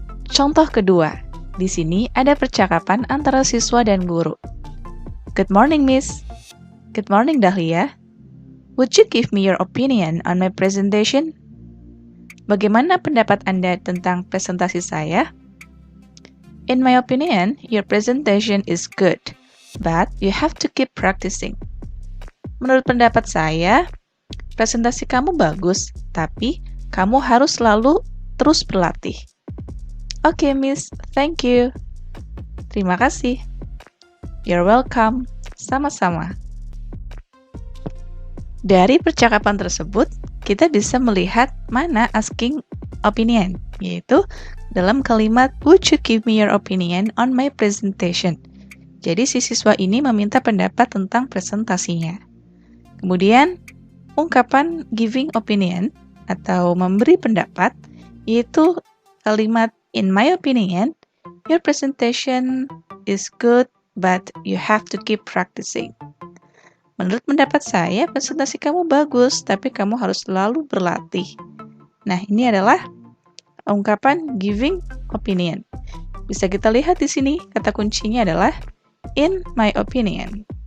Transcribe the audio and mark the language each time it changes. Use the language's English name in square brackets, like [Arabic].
[Indonesian] Contoh kedua, di sini ada percakapan antara siswa dan guru. [English] Good morning, Miss. Good morning, Dahlia. Would you give me your opinion on my presentation? [Indonesian] Bagaimana pendapat Anda tentang presentasi saya? [English] In my opinion, your presentation is good, but you have to keep practicing. [Indonesian] Menurut pendapat saya, presentasi kamu bagus, tapi kamu harus selalu terus berlatih. [English] Oke, Miss, thank you. [Indonesian] Terima kasih. [English] You're welcome. [Indonesian] Sama-sama. Dari percakapan tersebut, kita bisa melihat mana asking opinion, yaitu dalam kalimat [English] would you give me your opinion on my presentation. [Indonesian] Jadi si siswa ini meminta pendapat tentang presentasinya. Kemudian ungkapan giving opinion atau memberi pendapat yaitu kalimat [English] in my opinion your presentation is good but you have to keep practicing. [Indonesian] Menurut pendapat saya presentasi kamu bagus tapi kamu harus selalu berlatih. Nah, ini adalah ungkapan giving opinion. Bisa kita lihat di sini, kata kuncinya adalah [English] in my opinion.